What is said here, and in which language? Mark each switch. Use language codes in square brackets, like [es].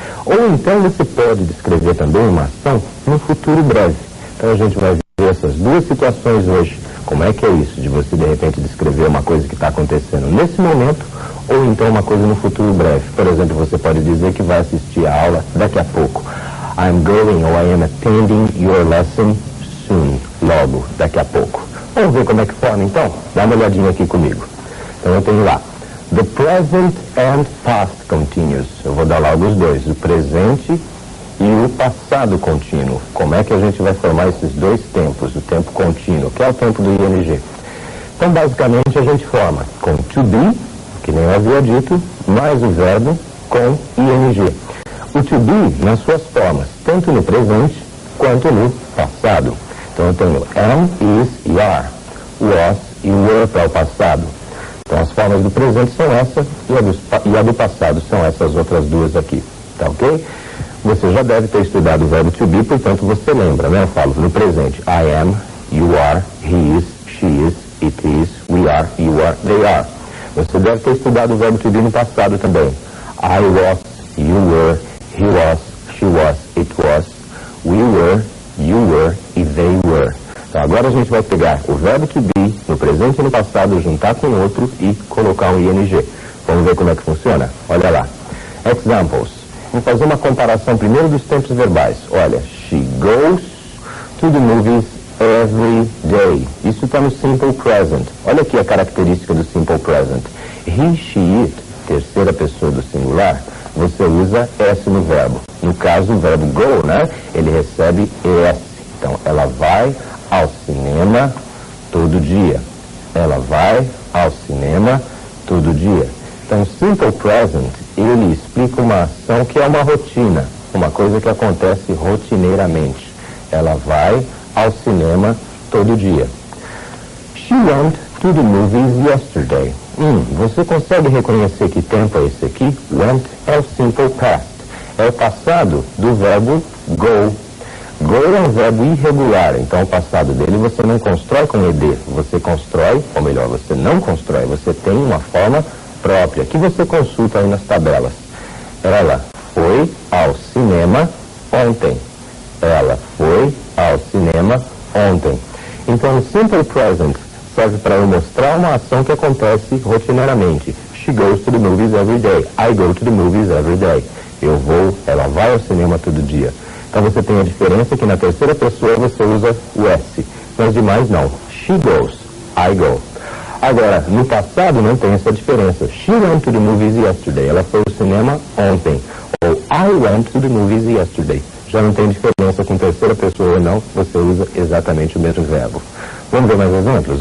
[pt] Ou então você pode descrever também uma ação no futuro breve. Então a gente vai ver essas duas situações hoje. Como é que é isso, de você de repente descrever uma coisa que está acontecendo nesse momento, ou então uma coisa no futuro breve. Por exemplo, você pode dizer que vai assistir a aula daqui a pouco. [en] I'm going or I am attending your lesson soon. [pt] Logo, daqui a pouco. Vamos ver como é que forma então? Dá uma olhadinha aqui comigo. Então eu tenho lá [en] the present and past continuous. [pt] Eu vou dar logo os dois, o presente e o passado contínuo. Como é que a gente vai formar esses dois tempos, o tempo contínuo, que é o tempo do ing? Então, basicamente, a gente forma com to be, que nem eu havia dito, mais o verbo com ing. O to be nas suas formas, tanto no presente quanto no passado. Então, eu tenho am, is e are, was e were para o passado. Então, as formas do presente são essas e a do passado são essas outras duas aqui. Tá ok? Você já deve ter estudado o verbo to be, portanto você lembra, né? Eu falo no presente, [en] I am, you are, he is, she is, it is, we are, you are, they are. [pt] Você deve ter estudado o verbo to be no passado também. [en] I was, you were, he was, she was, it was, we were, you were e they were. [pt] Então agora a gente vai pegar o verbo to be no presente e no passado, juntar com outro e colocar um ing. Vamos ver como é que funciona? Olha lá. Examples. Vamos fazer uma comparação primeiro dos tempos verbais. [en] Olha, she goes to the movies every day. [pt] Isso está no simple present. Olha aqui a característica do simple present. He, she, it, terceira pessoa do singular, você usa S no verbo. No caso, o verbo go, né? Ele recebe ES. Então, ela vai ao cinema todo dia. Ela vai ao cinema todo dia. Então, simple present, ele explica uma ação que é uma rotina, uma coisa que acontece rotineiramente. Ela vai ao cinema todo dia. [en] She went to the movies yesterday. [pt] Você consegue reconhecer que tempo é esse aqui? Went é o simple past. É o passado do verbo go. Go é um verbo irregular, então o passado dele você não constrói com ed. Você constrói, ou melhor, você não constrói, você tem uma forma própria, que você consulta aí nas tabelas. Ela foi ao cinema ontem. Ela foi ao cinema ontem. Então, o simple present serve para eu mostrar uma ação que acontece rotineiramente. [en] She goes to the movies every day. I go to the movies every day. [pt] Eu vou, ela vai ao cinema todo dia. Então, você tem a diferença que na terceira pessoa você usa o S. Nas demais, não. [en] She goes. I go. [pt] Agora, no passado não tem essa diferença. [en] She went to the movies yesterday. [pt] Ela foi ao cinema ontem. [en] Ou I went to the movies yesterday. [pt] Já não tem diferença com terceira pessoa ou não. Você usa exatamente o mesmo verbo. Vamos ver mais exemplos?